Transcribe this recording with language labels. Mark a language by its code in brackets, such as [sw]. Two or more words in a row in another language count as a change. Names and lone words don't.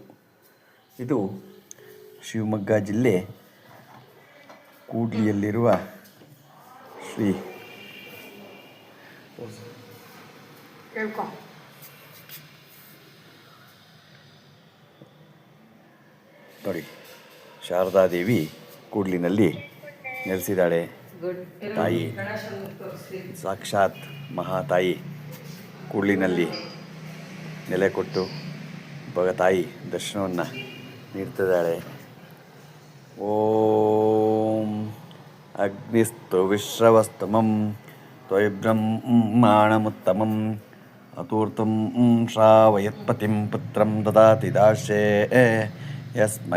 [kn] ಇದು ಶಿವಮೊಗ್ಗ ಜಿಲ್ಲೆ ಕೂಡ್ಲಿಯಲ್ಲಿರುವ ಶ್ರೀ ನೋಡಿ ಶಾರದಾದೇವಿ ಕೂಡ್ಲಿನಲ್ಲಿ ನೆಲೆಸಿದ್ದಾಳೆ. ತಾಯಿ ಸಾಕ್ಷಾತ್ ಮಹಾತಾಯಿ ಕೂಡ್ಲಿನಲ್ಲಿ ನೆಲೆ ಕೊಟ್ಟು ತಾಯಿ ದರ್ಶನವನ್ನು ನೀಡ್ತಿದ್ದಾಳೆ. [sa] ಓಂ ಅಗ್ನಿಸ್ತು ವಿಶ್ರವಸ್ತಮಂ ತ್ವಯಿ ಬ್ರಹ್ಮಾಣಮುತ್ತಮಂ ಅತೂರ್ತಂ ಶ್ರಾವಯತ್ಪತಿಂ ಪುತ್ರಂ ದದಾತಿ ದಾಶೇ ಯಸ್ಮೈ